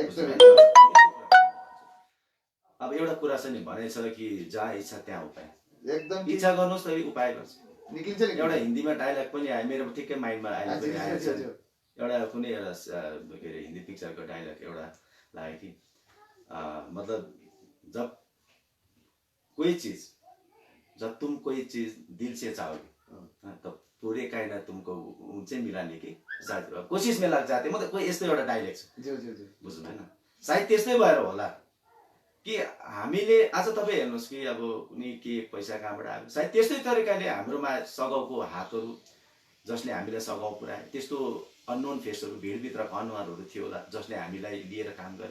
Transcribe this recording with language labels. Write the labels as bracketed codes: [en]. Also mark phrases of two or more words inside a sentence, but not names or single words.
[ne] अब एउटा कुरा छ नि भनेको छ कि जहाँ इच्छा त्यहाँ उपाय, एकदम इच्छा गर्नुहोस् त उपाय गर्छ निक्लिन्छ नि। एउटा हिन्दीमा डायलग पनि आयो मेरो ठिकै माइन्डमा अहिले पनि आएको छ, एउटा कुनै एउटा के अरे हिन्दी पिक्चरको डायलग एउटा लाग्यो कि मतलब [hi] जब तुम कोई चीज दिल से चाहोगे तो पूरे कायनात तुमको उनसे मिलाने की कोशिश में लग जाते, [ne] मतलब कोही यस्तो एउटा डायलग छ बुझ्नु होइन। सायद त्यस्तै भएर होला कि हामीले आज तपाईँ हेर्नुहोस् कि अब कुनै के पैसा कहाँबाट आयो, सायद त्यस्तै तरिकाले हाम्रोमा सघाउको हातहरू जसले हामीलाई सघाउ पुऱ्याए, त्यस्तो [en] unknown faces [ne] भिडभित्रको अनुहारहरू थियो होला जसले हामीलाई लिएर काम गरे।